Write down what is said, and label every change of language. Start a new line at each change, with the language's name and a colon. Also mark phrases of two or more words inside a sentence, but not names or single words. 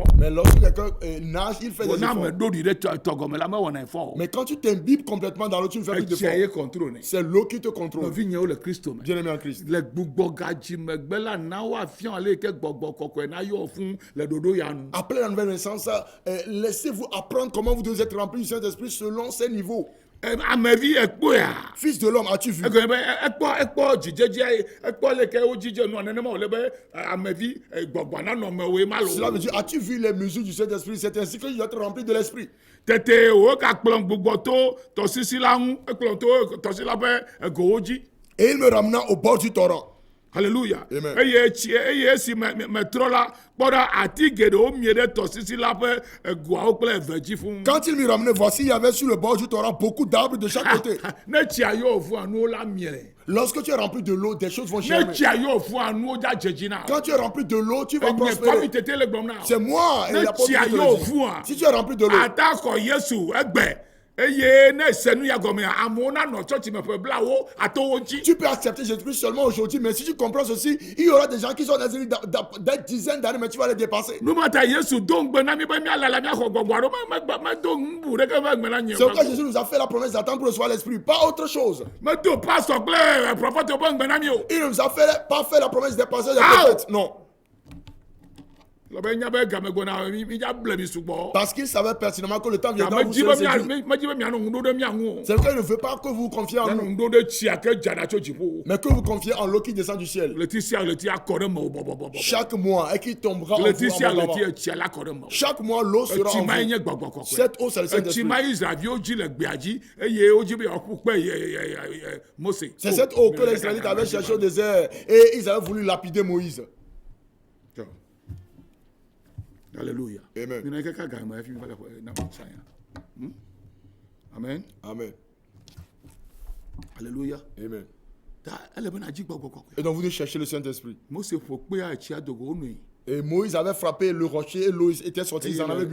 French: Mais lorsque quelqu'un nage, il fait Bon des
Ewe: n'ame
French: efforts.
Ewe: ɖo ɖi ɖe tɔgɔme la mewɔna efɔ o.
French: Mais quand tu t'imbibes complètement dans l'eau, tu ne fais plus
Ewe: Etia ye
French: d'efforts. contrôle ne. C'est l'eau qui te contrôle.
Ewe: Nɔvi nyewo le Kristo me.
French: Bien-aimé en Christ.
Ewe: Le gbugbɔ gadzi megbe la na woafia ale ke gbɔgbɔ kɔkɔe na yɔ fún le ɖoɖo ya nu.
French: Après la nouvelle naissance, laissez-vous apprendre comment vous devez être rempli du Saint-Esprit selon ces niveaux.
Ewe: Amevi ekpoya.
French: Fils de l'homme, as-tu vu?
Ewe: Egɔnye be ekpɔ dzidzedze ekpɔ le ke wo dzidze nua nenema wòle be amevi gbɔgbɔ nanɔmewoe ma
French: Cela veut
Ewe: lo.
French: dire, as-tu vu les mesures du Saint-Esprit? C'est ainsi que tu dois être rempli de l'Esprit.
Ewe: Tete wo gakplɔ gbugbɔ to tɔsisi la ŋu ekplɔ to tɔsisi la ƒe egowo dzi.
French: Et il me ramena au bord du torrent. Alléluia. Amen.
Ewe: Eye esi me trɔ la kpɔ ɖa ati geɖewo mie ɖe tɔsisi la ƒe egoawo kple eve dzi fũu.
French: Quand il me ramenait, voici, il y avait sur le bord du torrent beaucoup d'arbres de chaque côté.
Ewe: Ne tsia yɔ fua nuwo la mie.
French: Lorsque tu es rempli de l'eau, des choses vont
Ewe: Ne
French: germer.
Ewe: tsia yɔ fua nuwo dza dzedzi na.
French: Quand tu es rempli de l'eau, tu vas
Ewe: Enye
French: prospérer.
Ewe: kɔmi tete le gbɔm na.
French: C'est moi et
Ewe: Ne
French: l'apôtre
Ewe: tsia
French: qui te
Ewe: yɔ
French: le dit.
Ewe: fua.
French: Si tu es rempli de l'eau,
Ewe: Ata xɔ Yesu egbe. Eye ne senu ya gɔmea amewo nanɔ tsɔtsi me ƒe blawo ato wo ŋuti.
French: tu peux accepter Jésus-Christ seulement aujourd'hui, mais si tu comprends ceci, il y aura des gens qui sont des dizaines d'années, mais tu vas les dépasser.
Ewe: Numata Yesu do ŋgbe na mi be mialala miaxɔ gbɔgbɔ aɖo medo ŋbu ɖeke ƒe gbe na nye.
French: C'est pourquoi Jésus nous a fait la promesse d'attendre pour recevoir l'Esprit, pas autre chose.
Ewe: Medo pastor kple prɔfɛtwo ƒe ŋgbe na mi o.
French: Il ne nous a pas fait la promesse des pasteurs et des Ah! prophètes. Non.
Ewe: Le be nya be game gbɔna mi dza ble mi sugbɔ.
French: Parce qu'il savait pertinemment que le temps viendra où vous
Ewe: Medzi
French: serez
Ewe: be
French: séduits.
Ewe: medzi be mianɔ ŋu ɖo ɖe mia ŋu o.
French: C'est pourquoi il ne veut pas que vous vous confiez en
Ewe: Mianɔ
French: nous,
Ewe: ŋu ɖo ɖe tsia ke dzana tso dziƒo.
French: mais que vous confiez en l'eau qui descend du ciel.
Ewe: Ɣleti sia ɣleti akɔ ɖe me o bɔbɔbɔbɔ.
French: Chaque mois et qui tombera en
Ewe: Ɣleti
French: vous
Ewe: sia
French: abondamment.
Ewe: ɣleti etsia la kɔ ɖe me o.
French: Chaque mois, l'eau sera
Ewe: Etsi
French: en
Ewe: ma ye
French: vous.
Ewe: nye gbɔgbɔ kɔkɔe.
French: Cette eau, c'est le
Ewe: Etsi
French: Saint-Esprit.
Ewe: ma Israeviwo dzi le gbea dzi eye wodzi be yewoaƒu kpe Mose.
French: C'est cette eau que les Israélites avaient cherchée au désert et ils avaient voulu lapider Moïse. Alléluia. Amen.
Ewe: Mina kaka game efi mi va le xɔ na mo saya. Amen. Amen. Alléluia. Amen. Ta ele be na dzi gbɔgbɔ kɔkɔe.
French: Et donc vous devez chercher le Saint-Esprit.
Ewe: Mose ƒo kpea etsia dogo wonui.
French: Et Moïse avait frappé le rocher et l'eau était sortie, ils en avaient bu.